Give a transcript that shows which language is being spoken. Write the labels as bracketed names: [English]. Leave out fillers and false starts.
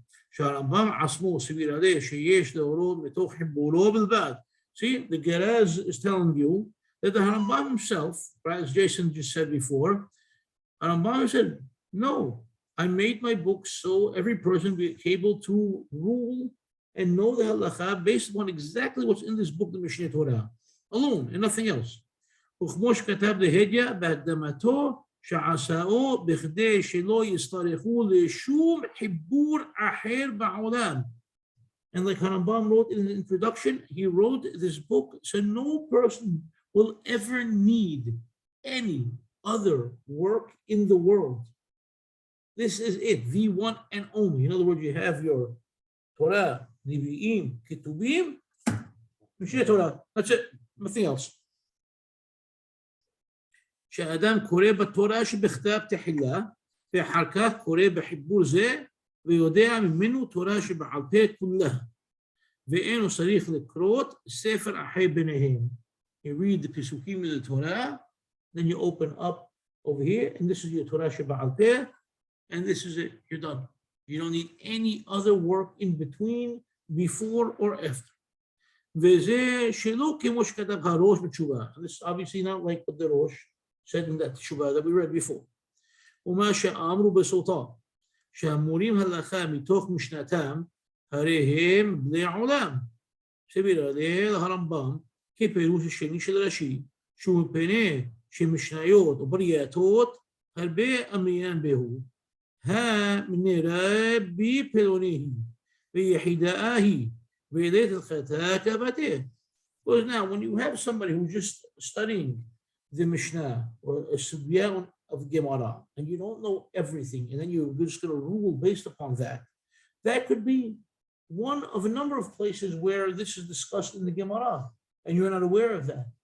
[Hebrew] שהרמב"ם עצמו סביר עליה שיש להורות מתוך חיבורו בלבד. [English] See, the Geraz is telling you that the Harambam himself, right, as Jason just said before, Harambam said, no, I made my book so every person be able to rule and know the Halakha based upon exactly what's in this book, the Mishneh Torah, alone and nothing else. [Hebrew] וכמו שכתב להדיא בהקדמתו, שעשאו בכדי שלא יצטרכו לשום חיבור אחר בעולם. [English] And like Harambam wrote in the introduction, he wrote this book so no person will ever need any other work in the world. This is it, the one and only. In other words, you have your Torah, Nevi'im, Ketubim, Mishneh Torah. That's it, nothing else. [Hebrew] שהאדם קורא בתורה שבכתב תחילה, ואחר כך קורא בחיבור זה, ויודע ממנו תורה שבעל פה כולה. ואינו צריך לקרות ספר אחר ביניהם. [English] You read the Pesukim of the Torah, then you open up over here, and this is your Torah שבעל פה, and this is it, you're done. You don't need any other work in between, before or after. [Hebrew] וזה שלא כמו שכתב הראש בתשובה. [English] This is obviously not like what the Rosh said in that Shubha that we read before. [Hebrew] ומה שאמרו בסוטה, שהמורים הלכה מתוך משנתם, הרי הם בני עולם. סביר עליה להרמב"ם, כפירוש השני של רש"י, שהוא מפני שמשניות או ברייתות, הרבה אמרינן בהו, ها من ربي بلونه بيحدائه بيديت الختاة كبته. [English] Because now, when you have somebody who's just studying the Mishnah or a Sugya of Gemara, and you don't know everything, and then you're just going to rule based upon that, that could be one of a number of places where this is discussed in the Gemara, and you're not aware of that.